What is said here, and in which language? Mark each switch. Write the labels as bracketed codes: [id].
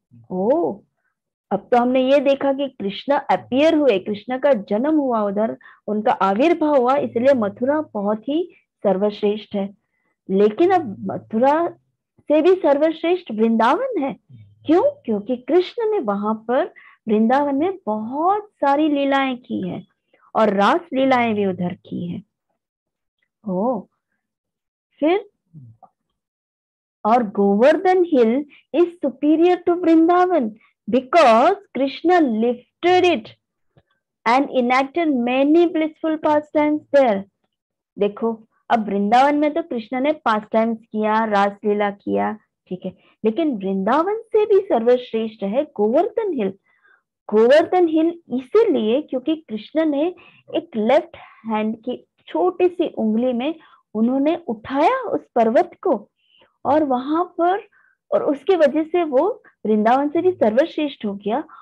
[hi] ओ, अब तो हमने ये देखा कि कृष्ण अपीयर हुए, कृष्ण का जन्म हुआ उधर, उनका आविर्भाव हुआ, इसलिए मथुरा बहुत ही सर्वश्रेष्ठ है. लेकिन अब मथुरा से भी सर्वश्रेष्ठ वृंदावन है. क्यों? क्योंकि कृष्ण ने वहां पर वृंदावन में बहुत सारी लीलाएं की है और रास लीलाएं भी उधर की है. ओ, फिर और [en] Govardhan hill is superior to Vrindavan because Krishna lifted it and enacted many blissful pastimes there. [hi] देखो, अब वृंदावन में तो कृष्ण ने पास्टाइम्स किया, रासलीला किया, ठीक है, लेकिन वृंदावन से भी सर्वश्रेष्ठ है गोवर्धन हिल. गोवर्धन हिल इसीलिए क्योंकि कृष्ण ने एक लेफ्ट हैंड की छोटी सी उंगली में उन्होंने उठाया उस पर्वत को, और वहां पर, और उसकी वजह से वो वृंदावन से भी सर्वश्रेष्ठ हो गया.